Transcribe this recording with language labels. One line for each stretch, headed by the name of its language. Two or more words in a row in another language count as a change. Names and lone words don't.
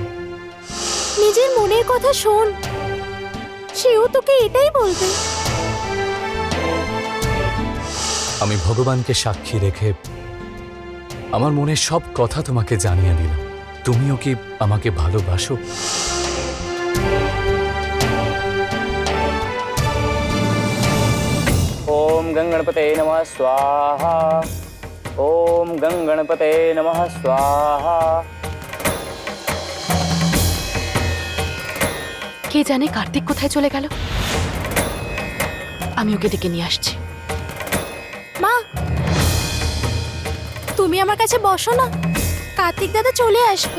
Bangla: নিজের মনের কথা শোন, সেও তোকে এটাই বলবে। আমি ভগবানকে সাক্ষী রেখে আমার মনের সব কথা তোমাকে জানিয়ে দিলাম। তুমিও কি আমাকে ভালোবাসো?
Sanskrit: ओम गणपते नमः स्वाहा। ओम गणपते नमः स्वाहा।
Bangla: কে জানে কার্তিক কোথায় চলে গেল, আমি ওকে ডেকে নিয়ে আসছি। মা, তুমি আমার কাছে বসো না, কার্তিক দাদা চলে আসবে।